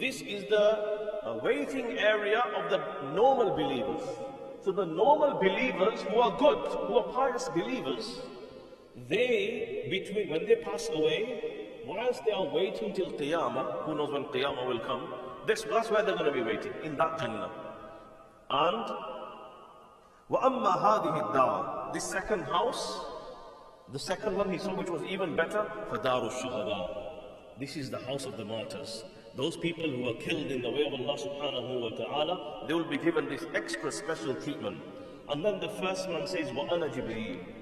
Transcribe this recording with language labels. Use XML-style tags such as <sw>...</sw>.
<en>This is the waiting area of the normal believers. So the normal believers who are good, who are pious believers, they, when they pass away, whilst they are waiting till Qiyamah, who knows when Qiyamah will come, that's where they're going to be waiting, in that Jannah.</en> <ar>And وَأَمَّا هَذِهِ الدَّارِ.</ar> <en>This second house, the second one he saw, which was even better,</en> <ar>فَدَارُ الشُّهَدَاءِ.</ar> <en>This is the house of the martyrs. Those people who are killed in the way of Allah subhanahu wa ta'ala, they will be given this extra special treatment. And then the first one says,</en> <ar>وَأَنَا جِبْرِيلٌ.</ar>